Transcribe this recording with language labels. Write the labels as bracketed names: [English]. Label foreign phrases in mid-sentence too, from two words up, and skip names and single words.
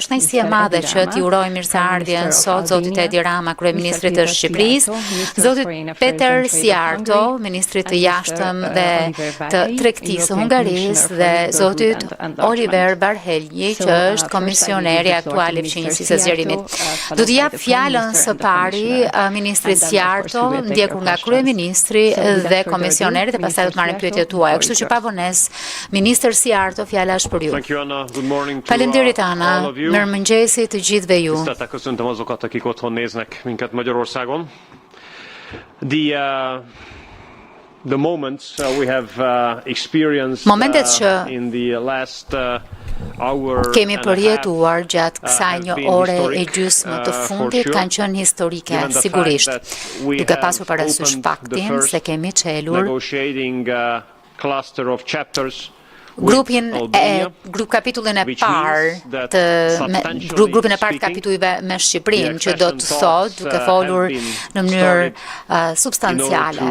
[Albanian] Është kënaqësi e madhe që t'i uroj mirëseardhjen sot zotit Edi Rama, Kryeministrit të Shqipërisë, zotit Péter Szijjártó, Ministrit të Jashtëm dhe të Tregtisë Hungarisë dhe zotit Varhelyi, që është Komisioneri aktual i fqinjësisë së Zgjerimit. Do t'i jap fjalën së pari Ministrit Szijjártó, ndjekur nga Kryeministri dhe Komisioneri, dhe pastaj do të marrim pyetjet tuaja. Kështu që pa vonesë, Ministër Szijjártó, fjala është për ju. Faleminderit Ana, mirëmëngjesi të gjithëve ju. [Hungarian] Köszöntöm azokat, akik otthon néznek minket Magyarországon. [English] The moments we have experienced in the last hour [Albanian] kemi përjetuar gjatë kësaj një ore e gjysmë të fundit kanë qenë historike, sigurisht, duke pasur parasysh faktin se kemi çelur kapitullin e parë të kapitujve me Shqipërinë, që do të thotë, duke folur në mënyrë substanciale.